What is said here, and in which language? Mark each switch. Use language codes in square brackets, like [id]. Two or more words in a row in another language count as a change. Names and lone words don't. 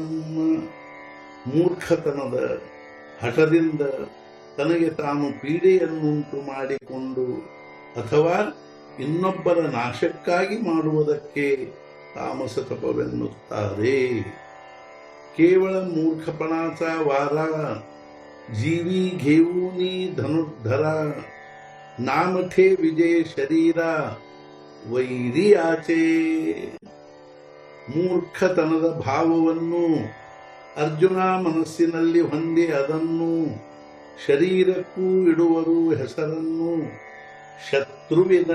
[kn] ಮೂರ್ಖತನದ ಹಠದಿಂದ ತನಗೆ ತಾನು ಪೀಡೆಯನ್ನುಂಟು ಮಾಡಿಕೊಂಡು ಅಥವಾ ಇನ್ನೊಬ್ಬರ ನಾಶಕ್ಕಾಗಿ ಮಾಡುವುದಕ್ಕೆ ತಾಮಸ ತಪವೆನ್ನುತ್ತಾರೆ। [mr] केवळ मूर्खपणाचा वारा जीवी घेऊनी धनुर्धरा नामठे विजय शरीरा ವೈರಿಯಾಚೆ। [kn] ಮೂರ್ಖತನದ ಭಾವವನ್ನು ಅರ್ಜುನ ಮನಸ್ಸಿನಲ್ಲಿ ಹೊಂದಿ ಅದನ್ನು ಶರೀರಕ್ಕೂ ಇಡುವರು ಹೆಸರನ್ನು ಶತ್ರುವಿನ।